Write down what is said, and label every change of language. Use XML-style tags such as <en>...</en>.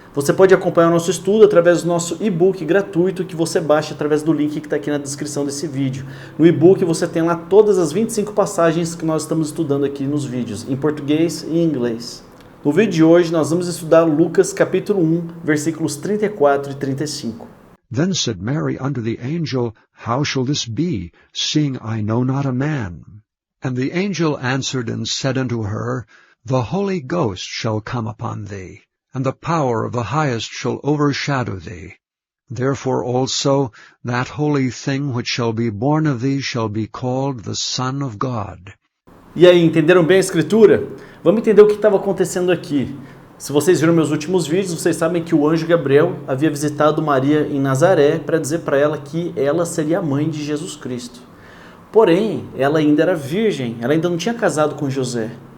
<pt>Você pode acompanhar o nosso estudo através do nosso e-book gratuito que você baixa através do link que está aqui na descrição desse vídeo. No e-book você tem lá todas as 25 passagens que nós estamos estudando aqui nos vídeos, em português e em inglês. No vídeo de hoje nós vamos estudar Lucas capítulo 1, versículos 34 e 35.</pt> <en>Then said Mary unto the angel, How shall this be, seeing I know not a man? And the angel answered and said unto her, The Holy Ghost shall come upon thee, and the power of the highest shall overshadow thee. Therefore also that holy thing which shall be born of thee shall be called the Son of God.</en> <pt>E aí, entenderam bem a escritura? Vamos entender o que estava acontecendo aqui. Se vocês viram meus últimos vídeos, vocês sabem que o anjo Gabriel havia visitado Maria em Nazaré para dizer para ela que ela seria a mãe de Jesus Cristo. Porém, ela ainda era virgem, ela ainda não tinha casado com José.</pt>